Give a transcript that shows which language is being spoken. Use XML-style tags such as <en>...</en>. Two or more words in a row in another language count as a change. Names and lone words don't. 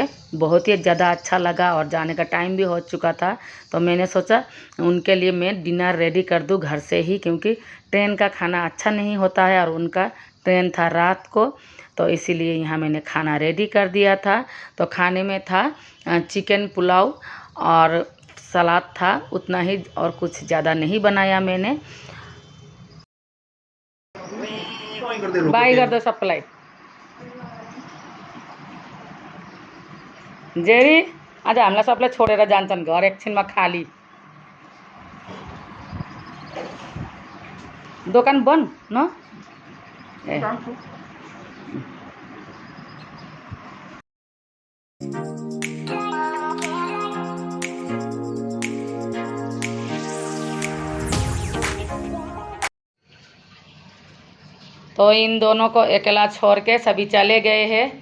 <hi>बहुत ही ज़्यादा अच्छा लगा और जाने का टाइम भी हो चुका था, तो मैंने सोचा उनके लिए मैं डिनर रेडी कर दूँ घर से ही, क्योंकि ट्रेन का खाना अच्छा नहीं होता है और उनका ट्रेन था रात को, तो इसीलिए यहाँ मैंने खाना रेडी कर दिया था। तो खाने में था चिकन पुलाव और सलाद था, उतना ही, और कुछ ज़्यादा नहीं बनाया मैंने। बाई कर दो</hi> <ne>सप्लाई जेरी, आज हामीलाई सबलाई छोडेर जान्छन् घर एकछिनमा खाली। दोकान बन्द न ए।</ne> <hi>तो इन दोनों को अकेला छोड़ के सभी चले गए हैं।</hi>